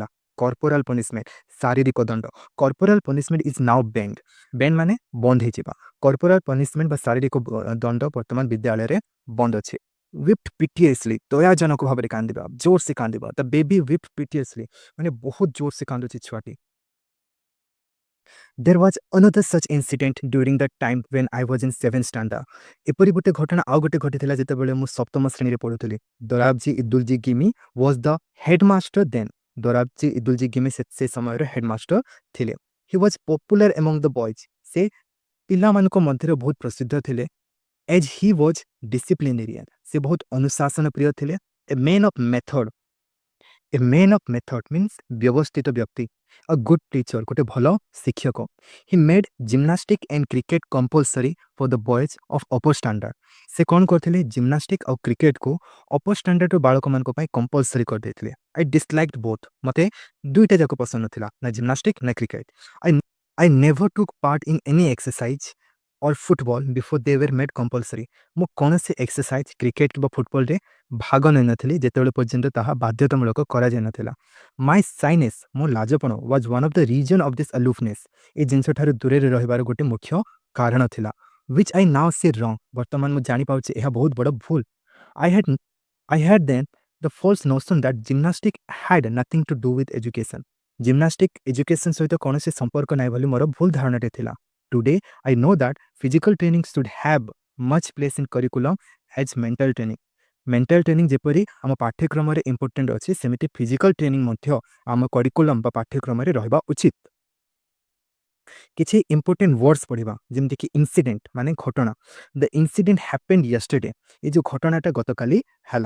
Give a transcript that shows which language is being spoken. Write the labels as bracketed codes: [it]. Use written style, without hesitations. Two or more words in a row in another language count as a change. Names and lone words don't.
[en] corporal punishment [or] ଶାରୀରିକ ଦଣ୍ଡ। [en] corporal punishment is now banned. [or] ବେଣ୍ଡ ମାନେ ବନ୍ଦ ହେଇଯିବା। [en] corporal punishment [or] ବା ଶାରୀରିକ ଦଣ୍ଡ ବର୍ତ୍ତମାନ ବିଦ୍ୟାଳୟରେ ବନ୍ଦ ଅଛି। [en] wept piteously [or] ଦୟାଜନକ ଭାବରେ କାନ୍ଦିବା ଜୋରସେ କାନ୍ଦିବା। [en] the baby wept piteously [or] ମାନେ ବହୁତ ଜୋରସେ କାନ୍ଦୁଛି ଛୁଆଟି। [en] There was another such incident during the time when I was in 7th standard. [or] ଏପରି ଗୋଟେ ଘଟଣା ଆଉ ଗୋଟେ ଘଟିଥିଲା ଯେତେବେଳେ ମୁଁ ସପ୍ତମ ଶ୍ରେଣୀରେ ପଢ଼ୁଥିଲି। [en] ଦୋରାବଜୀ ଇଦୁଲଜୀ ଗିମି was the headmaster then. [or] ଦୋରାବଜୀ ଇଦୁଲଜୀ ଗିମି ସେ ସମୟରେ ହେଡମାଷ୍ଟର ଥିଲେ। [en] He was popular among the boys. [or] ସେ ପିଲାମାନଙ୍କ ମଧ୍ୟରେ ବହୁତ ପ୍ରସିଦ୍ଧ ଥିଲେ। [en] As he was disciplinarian. [or] ସେ ବହୁତ ଅନୁଶାସନ ପ୍ରିୟ ଥିଲେ। [en] A man of method. A man of method means [or] ବ୍ୟବସ୍ଥିତ ବ୍ୟକ୍ତି। [en] A good teacher [or] ଗୋଟେ ଭଲ ଶିକ୍ଷକ। [en] He made gymnastic and cricket compulsory for the boys of upper standard. [or] ସେ କ'ଣ କରିଥିଲେ ଜିମ୍ନାଷ୍ଟିକ୍ ଆଉ କ୍ରିକେଟକୁ [en] upper standard [or] ବାଳକମାନଙ୍କ ପାଇଁ କମ୍ପଲସରି କରିଦେଇଥିଲେ। [en] I disliked both. [or] ମୋତେ ଦୁଇଟା ଯାକ ପସନ୍ଦ ନଥିଲା ନା ଜିମ୍ନାଷ୍ଟିକ୍ ନା କ୍ରିକେଟ। [en] I never took part in any exercise or football before they were made compulsory. [or] ମୁଁ କୌଣସି ଏକ୍ସରସାଇଜ କ୍ରିକେଟ କିମ୍ବା ଫୁଟବଲରେ ଭାଗ ନେଇନଥିଲି ଯେତେବେଳେ ପର୍ଯ୍ୟନ୍ତ ତାହା ବାଧ୍ୟତାମୂଳକ କରାଯାଇନଥିଲା। [en] my shyness [or] ମୋ ଲାଜପଣ [en] was one of the reason of this aloofness. [or] ଏ ଜିନିଷଠାରୁ ଦୂରରେ ରହିବାର ଗୋଟେ ମୁଖ୍ୟ କାରଣ ଥିଲା। [en] which I now see wrong. [or] ବର୍ତ୍ତମାନ ମୁଁ ଜାଣିପାରୁଛି ଏହା ବହୁତ ବଡ଼ ଭୁଲ। [en] I had then the false notion that gymnastic had nothing to do with education. [or] ଜିମ୍ନାଷ୍ଟିକ୍ ଏଜୁକେସନ୍ ସହିତ କୌଣସି ସମ୍ପର୍କ ନାହିଁ ବୋଲି ମୋର ଭୁଲ ଧାରଣାଟେ ଥିଲା। [en] Today, I know that physical training should have much place in curriculum as mental training. mental training [or] ଯେପରି ଆମ ପାଠ୍ୟକ୍ରମରେ ଇମ୍ପୋର୍ଟାଣ୍ଟ ଅଛି ସେମିତି [en] physical training [or] ମଧ୍ୟ ଆମ କରିକୁଲମ୍ ବା ପାଠ୍ୟକ୍ରମରେ ରହିବା ଉଚିତ। କିଛି [en] important words [or] ପଢ଼ିବା ଯେମିତିକି ଇନସିଡେଣ୍ଟ ମାନେ ଘଟଣା। [en] the incident happened yesterday. [or] ଏ ଯେଉଁ ଘଟଣାଟା ଗତକାଲି ହେଲା।